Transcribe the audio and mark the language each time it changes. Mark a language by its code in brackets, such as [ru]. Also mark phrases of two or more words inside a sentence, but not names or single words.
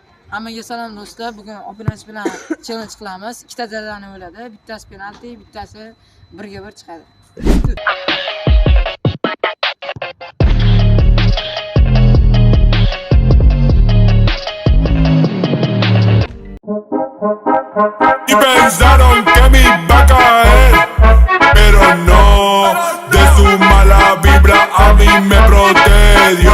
[uz] Hammaga salom do'stlar. Bugun obunachi bilan challenge qilamiz. Ikkita jazoni bo'ladi. Bittasi penalti, bittasi 1-1 chiqadi. [es] Y pensaron que me iba a caer, pero no, de su mala vibra a mí me protegió.